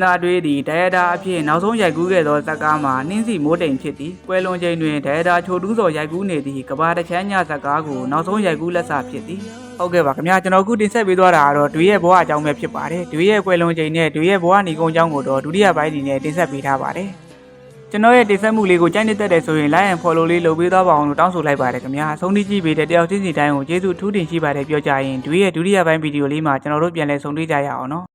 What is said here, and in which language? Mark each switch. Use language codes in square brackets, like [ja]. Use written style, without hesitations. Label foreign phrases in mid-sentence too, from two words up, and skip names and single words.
[my] သားတွေသည်ဒိုင်ရတာအဖြစ်နောက်ဆုံးရိုက်ကူးခဲ့သောဇာတ်ကားမှာနှင်းစီမိုးတိမ်ဖြစ်သည်ကွယ်လွန်ချိန်တွင်ဒိုင်ရတာချိုတူးစော်ရိုက်ကူးနေသည့်ကဘာတချမ်းညဇာတ်ကားကိုနောက်ဆုံးရိုက်ကူးလက်စဖြစ်သည်ဟုတ်ကဲ့ပါခင်ဗျာကျွန်တော်အခုတင်ဆက်ပေးသွားတာကတော့တွေရဲ့ဘဝအကြောင်းပဲဖြစ်ပါတယ်တွေရဲ့ကွယ်လွန်ချိန်နဲ့တွေရဲ့ဘဝနေကုန်းအကြောင်းကိုတော့ဒုတိယပိုင်းဒီနဲ့တင်ဆက်ပေးထားပါတယ်ကျွန်တော်ရဲ့တင်ဆက်မှုလေးကိုကြိုက်နေတဲ့ဆိုရင် [en] like and follow [my] လေးလုပ်ပေးသွားပါအောင်လို့တောင်းဆိုလိုက်ပါတယ်ခင်ဗျာအဆုံးထိကြည့်ပေးတဲ့တယောက်ချင်းစီတိုင်းကိုကျေးဇူးထူးတင်ရှိပါတယ်ပြောကြရင်တွေရဲ့ဒုတိယပိုင်းဗီဒီယိုလေးမှာကျွန်တော်တို့ပြန်လည်ဆုံတွေ့ကြရအောင်နော်